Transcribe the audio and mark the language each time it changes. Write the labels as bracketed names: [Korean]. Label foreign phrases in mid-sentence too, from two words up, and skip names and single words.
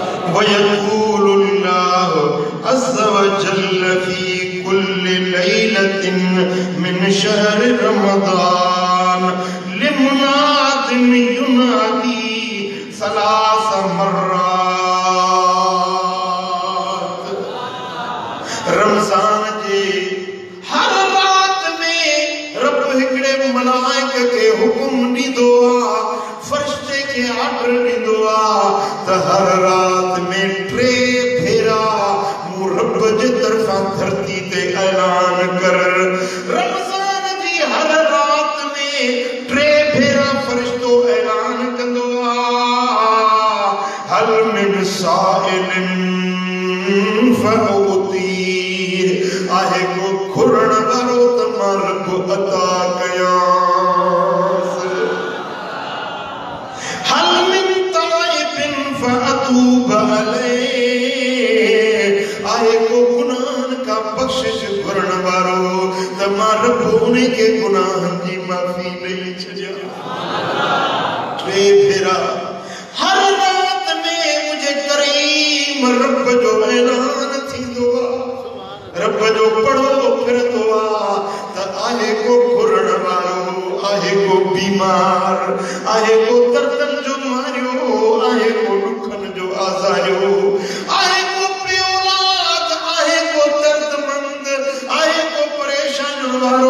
[Arabic] ويقول الله عز وجل في كل ليلة من شهر رمضان لمناد ينادي ثلاث مرات. [Sindhi] रमज़ान जे हर रात में रब हिकड़े मलाइक के हुक्म ॾींदो आ, फरिश्ते के आर्डर ॾींदो आ त हर रात में 3 भेरा मूं रब जे तरफां धरती ते ऐलान कर। रमज़ान जी हर रात में 3 भेरा फरिश्तो ऐलान कंदो आ, [Arabic] هل من سائل فأعطيه, [Sindhi] आहे को घुरण वारो त मां रब अता कयांस। [Arabic] هل من تائب فأتوب عليه, [Sindhi] आहे को गुनाहन का बख्शिश घुरण वारो त मां रब उन्हें के गुनाहन जी माफी ॾेई छॾियां। 3 भेरा हर रात में मुझे करीम रब जो ऐलान थींदो आ, रब जो पढ़ो फिरंदो आ त आहे को घुरण वारो, आहे को बीमार, आहे को दर्दन जो मारियो, आहे को दुखन जो आज़ारियो, आहे को प्रियोलाद, आहे को दर्दमंद, आहे को परेशान वारो।